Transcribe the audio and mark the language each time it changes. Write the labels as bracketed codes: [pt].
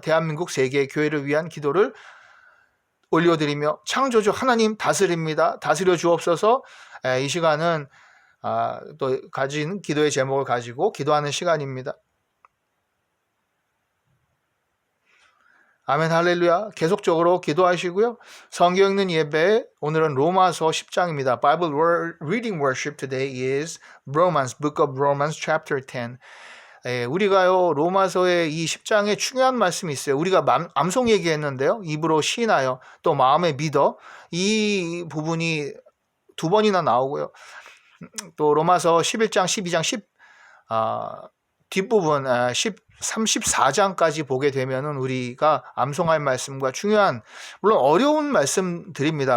[ko] 대한민국 세계 교회를 위한 기도를 올려드리며 창조주 하나님 다스립니다. 다스려 주옵소서. 이 시간은 또 가진 기도의 제목을 가지고 기도하는 시간입니다. 아멘 할렐루야. 계속적으로 기도하시고요. 성경 읽는 예배 오늘은 로마서 10장입니다. [en] Bible reading worship today is Romans, Book of Romans chapter 10. [ko] 우리가요 로마서의 이 10장에 중요한 말씀이 있어요. 우리가 암송 얘기했는데요. 입으로 시인하여 또 마음에 믿어 이 부분이 두 번이나 나오고요. 또 로마서 11장, 12장, 뒷부분 34장까지 보게 되면은 우리가 암송할 말씀과 중요한 물론 어려운 말씀들입니다.